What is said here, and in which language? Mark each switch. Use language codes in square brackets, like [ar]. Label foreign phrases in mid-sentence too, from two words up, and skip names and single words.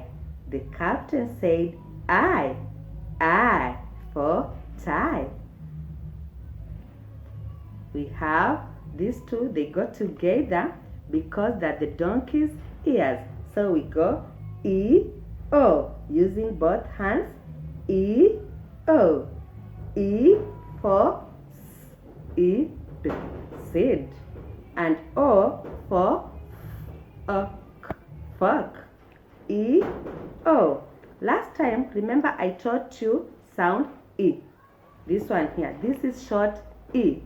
[en] The captain said I for tie. We have these two, they go together because they're the donkey's ears. So we go E, O, using both hands. E, O. E for seed. And O for fork. E, O. Last time, remember I taught you sound E. This one here, this is short E.